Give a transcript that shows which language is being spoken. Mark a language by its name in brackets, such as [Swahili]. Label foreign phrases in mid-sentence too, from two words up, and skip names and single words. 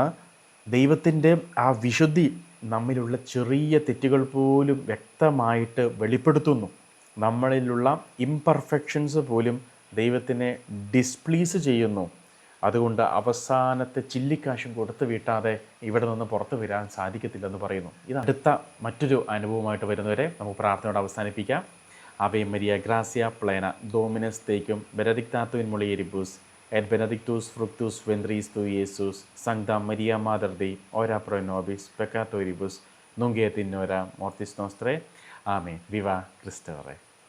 [Malayalam] ദൈവത്തിൻ്റെ ആ വിശുദ്ധി നമ്മിലുള്ള ചെറിയ തെറ്റുകൾ പോലും വ്യക്തമായിട്ട് വെളിപ്പെടുത്തുന്നു. നമ്മളിലുള്ള ഇംപെർഫെക്ഷൻസ് പോലും ദൈവത്തിനെ ഡിസ്പ്ലീസ് ചെയ്യുന്നു. അതുകൊണ്ട് അവസാനത്തെ ചില്ലിക്കാശും കൊടുത്തു വീട്ടാതെ ഇവിടെ നിന്ന് പുറത്തു വരാൻ സാധിക്കത്തില്ലെന്ന് പറയുന്നു. ഇത് അടുത്ത മറ്റൊരു അനുഭവമായിട്ട് വരുന്നവരെ നമുക്ക് പ്രാർത്ഥനയോട് അവസാനിപ്പിക്കാം. [Latin] Ave Maria, gracia plena, Dominus tecum, benedicta in mulieribus, et benedictus fructus ventris tui, Iesus. Sancta Maria, Mater Dei, ora pro nobis peccatoribus, nunc et in hora mortis nostrae. [Spanish] Amen. Viva Christe Rey.